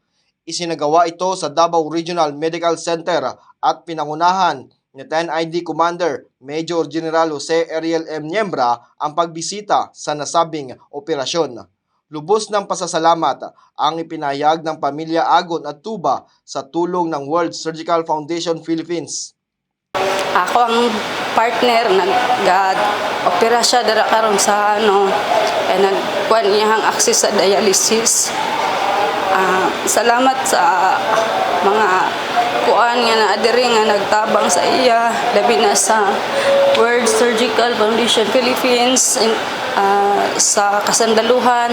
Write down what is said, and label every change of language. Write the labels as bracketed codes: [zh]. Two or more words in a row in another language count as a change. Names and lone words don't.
[tl] Isinagawa ito sa Davao Regional Medical Center at pinangunahan ni 10th ID Commander Major General Jose Ariel M. Niembra ang pagbisita sa nasabing operasyon. Lubos ng pasasalamat ang ipinahayag ng pamilya Agon at Tuba sa tulong ng World Surgical Foundation Philippines. [ceb] Ako ang partner nag-opera siya dara karon sa nagkuan iyang access sa dialysis. Salamat sa mga kuan nga naadiri nga nagtabang sa iya, labi na sa World Surgical Foundation Philippines sa kasandaluhan.